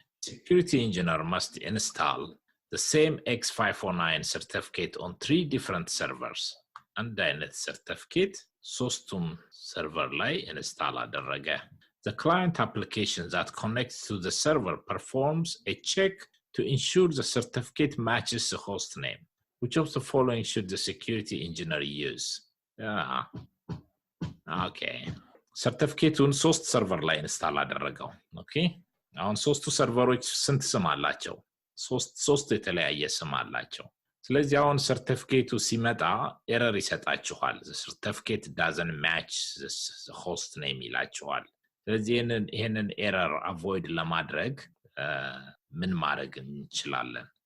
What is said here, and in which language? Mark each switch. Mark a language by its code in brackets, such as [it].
[en] security engineer must install the same X509 certificate on 3 different servers [am] አንድ አይነት certificate ሶስቱም server ላይ install አደረገ [en] the client application that connects to the server performs a check to ensure the certificate matches the host name. Which of the following should the security engineer use? [am] Okay. Certificate-ን 3 server ላይ install አደረገው. [en] Okay? [am] አሁን 3ቱ serverዎች ስንት ስም አላቸው? 3 የተለያየ ስም አላቸው. ስለዚህ አሁን certificate-ው ሲመጣ error ይሰጣችኋል. [en] The certificate doesn't match the host name [am] ይላችኋል. ስለዚህ ይሄንን error avoid ለማድረግ ምን ማድረግ እንችላለን